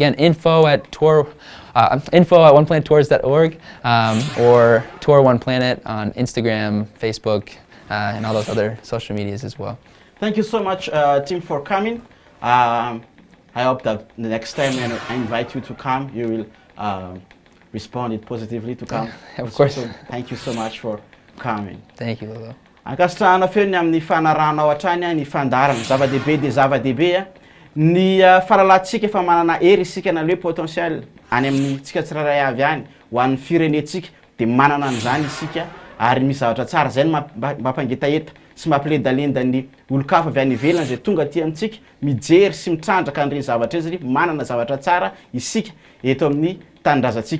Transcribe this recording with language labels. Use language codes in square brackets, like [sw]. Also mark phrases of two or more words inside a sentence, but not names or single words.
[en] Again, info@oneplanettours.org, or Tour One Planet on Instagram, Facebook, and all those other social medias as well. Thank you so much, Tim, for coming. I hope that the next time when I invite you to come, you will respond positively to come. Of course. So thank you so much for coming. Thank you, Lolo. [mg] Ankasitrahana feo ny amin'ny fanaranao hatrany ny fandarana zava-dehibe dia zava-dehibe. Ny fahalalantsika efa manana hery isika na [fr] le potentiel [mg] any amin'ny tsika tsirairay avy any ho an'ny firenetsika, dia manana an'izany isika, ary misy zavatra tsara zay mampangetaheta sy mampiledalenda ny olo-kafa avy any ivelany zay tonga aty amintsika mijery sy mitrandraka an'ireny zavatra izany, manana zavatra tsara isika eto amin'ny tanindrazantsika.